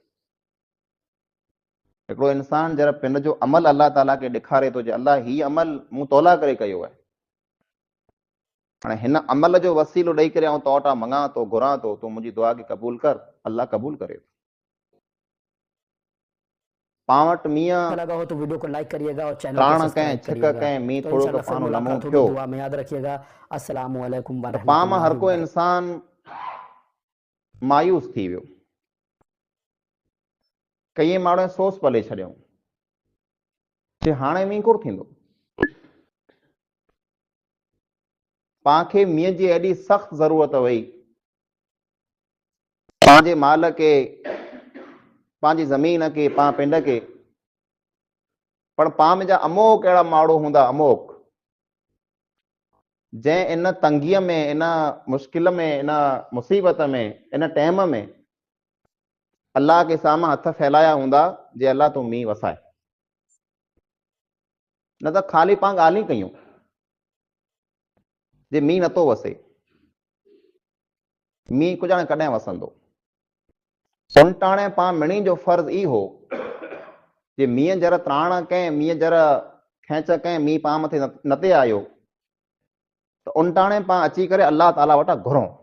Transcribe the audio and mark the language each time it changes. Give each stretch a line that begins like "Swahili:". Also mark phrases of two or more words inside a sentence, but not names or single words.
Sindhi: हिकिड़ो इंसान जरा पिन जो अमल अल्लाह ताला खे ॾेखारे थो, जे अल्लाह हीअ अमल मूं तौला करे कयो आहे, हाणे हिन अमल जो वसीलो ॾेई करे आऊं तो वटां मङां थो, घुरां थो, तूं मुंहिंजी दुआ खे क़बूल कर, अल्लाह क़बूल करे थो। पां वटि मींहुं
Hindi: लगा हो तो वीडियो को लाइक करिएगा और चैनल को
Sindhi: त्राण
Hindi: सब्सक्राइब
Sindhi: कंहिं छिक
Hindi: करिएगा।
Sindhi: कंहिं मींहुं
Hindi: तो
Sindhi: थोरो
Hindi: इंशाल्लाह फिर
Sindhi: पानो लमो
Hindi: मुलाकात होगी,
Sindhi: थियो
Hindi: दुआ में याद रखिएगा।
Arabic: السلام عليكم
Sindhi: त पां मां हर
Hindi: वरहमतुल्लाहि
Sindhi: को
Hindi: वबरकातुहू।
Sindhi: इंसान मायूस थी वियो। कई माण्हू सोच पले छॾियऊं कि हाणे मींहुं कोन थींदो। पां खे मींहं जी एॾी सख़्त ज़रूरत हुई, पंहिंजे माल खे, पंहिंजी ज़मीन खे, पां पिंड खे, पर पां में जा अमोक अहिड़ा माण्हू हूंदा, अमोक, जंहिं इन तंगीअ में, इन मुश्किल में, इन मुसीबत में, इन टाइम में अल्लाह के साम्हूं हथ फैलाया हूंदा, जे अल्लाह तूं मींहुं वसाए। न त ख़ाली पां ॻाल्हियूं कयूं जे मींहुं नथो वसे, मींहुं कुझु हाणे कॾहिं वसंदो। उल्टाणे पां मिणी जो फर्ज़ ई हो जे मींहं जर त्राण कंहिं, मींहं जर खेंच कंहिं, मींहुं पां मथे न ते आयो त उल्टाणे पां अची करे अल्लाह ताला वटां घुरूं।